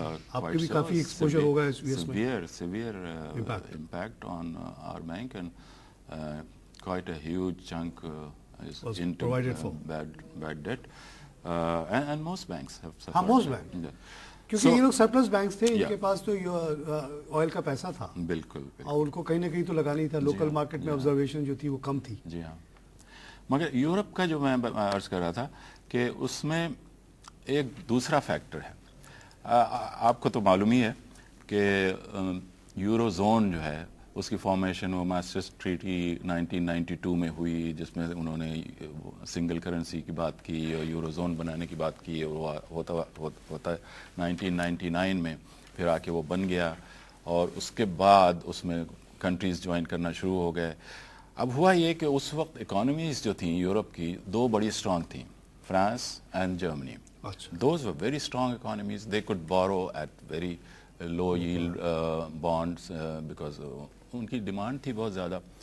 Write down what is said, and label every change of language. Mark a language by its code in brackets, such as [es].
[ur] آپ کی بھی کافی ایکسپوجر ہوگا اس میں. [en] Severe impact on our bank, and quite a huge chunk is into provided for bad debt, and most banks have suffered. ہاں, most bank. [ur] کیونکہ یہ لوگ سرپلس بینکس تھے, ان کے پاس تو آئل کا پیسہ تھا. بالکل. اور ان کو کہیں نہ کہیں تو لگانا ہی تھا. لوکل مارکیٹ میں آبزرویشن جو تھی وہ کم تھی. جی ہاں. مگر یورپ کا جو میں عرض کر رہا تھا کہ اس میں ایک دوسرا فیکٹر ہے. آپ کو تو معلوم ہی ہے کہ یورو زون جو ہے اس کی فارمیشن وہ ماسٹرسٹ ٹریٹی 1992 میں ہوئی, جس میں انہوں نے سنگل کرنسی کی بات کی اور یورو زون بنانے کی بات کی, اور ہوتا ہے 1999 میں پھر آ کے وہ بن گیا, اور اس کے بعد اس میں کنٹریز جوائن کرنا شروع ہو گئے. اب ہوا یہ کہ اس وقت اکانومیز جو تھیں یورپ کی دو بڑی اسٹرانگ تھیں, France and Germany. [en] Those were very strong economies. They could borrow at very low yield bonds because [ur] ان کی ڈیمانڈ تھی بہت زیادہ.